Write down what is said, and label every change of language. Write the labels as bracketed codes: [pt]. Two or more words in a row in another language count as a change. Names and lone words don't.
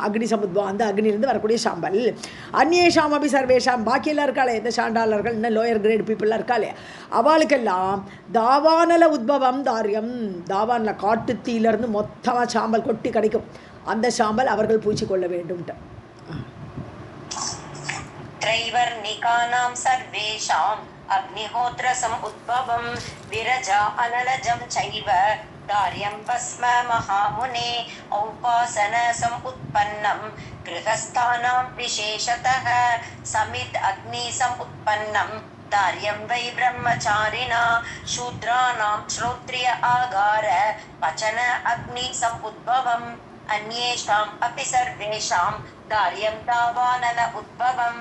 [ta] அக்னி சமுத்பவம், அந்த அக்னியிலிருந்து வரக்கூடிய சாம்பல். [sa] अन्येषाम् अपि सर्वेषाम्, [ta] பாக்கியெல்லாம் இருக்காளே, இந்த சாண்டாளர்கள், இன்னும் [en] lower grade peoples [ta] இருக்காளே, அவளுக்கெல்லாம் [sa] दावानल उद्भवं धार्यम्, [ta] தாவானில் காட்டுத்தீயிலேருந்து மொத்தமாக சாம்பல் கொட்டி கிடைக்கும். அந்த சாம்பல் அவர்கள் பூச்சிக்கொள்ள வேண்டும்ட்டு. [sa] त्रैवर्णिकानां सर्वेषाम् अग्निहोत्रसमुद्भवं विरजा अनलजं चैव दार्यं भस्म महामुने औपासनसमुत्पन्नं गृहस्थानां विशेषतः समिद अग्निसमुत्पन्नं दार्यं वै ब्रह्मचारिणा शूद्राणां श्रोत्रिय आगार पचन अग्निसमुद्भवम् अन्येषाम् अपि सर्वेषां दार्यं दावानल उद्भवम्.